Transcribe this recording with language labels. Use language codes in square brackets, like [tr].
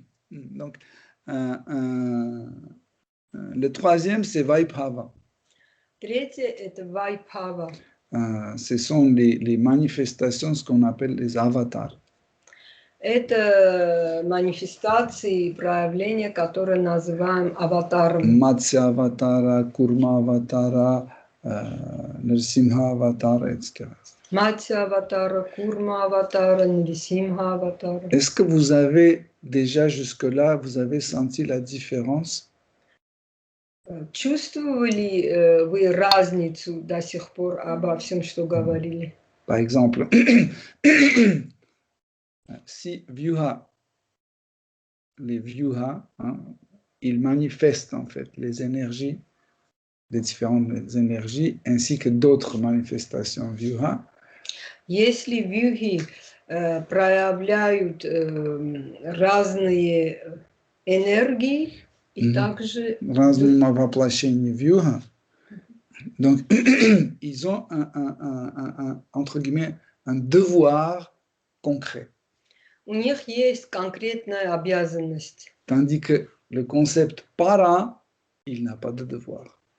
[fr] Donc, le troisième, c'est Vaibhava. [ru] Третье – это вайбхава. [fr] Ce sont les manifestations, ce qu'on appelle les avatars. [ru] Это манифестации, проявления, которые называем аватаром. [fr] Matsya Avatara, Kurma Avatara, Nrsimha Avatara, etc. [ru] Матья аватара, Курма аватара, Нрисимха аватара. [fr] Est-ce que vous avez déjà jusque-là, vous avez senti la différence? [ru] Чувствовали вы разницу до сих пор обо всем, что говорили? [fr] Par exemple, si Vyuha, les Vyuha, hein, ils manifestent en fait les énergies, les différentes énergies, ainsi que d'autres manifestations Vyuha. [ru] Если вьюхи проявляют разные энергии и также Разные воплощения Vyuha. [fr] Donc, ils ont entre guillemets, un devoir concret. [ru] у них есть конкретная обязанность. [fr] Tandis que le concept para, il n'a pas de devoir.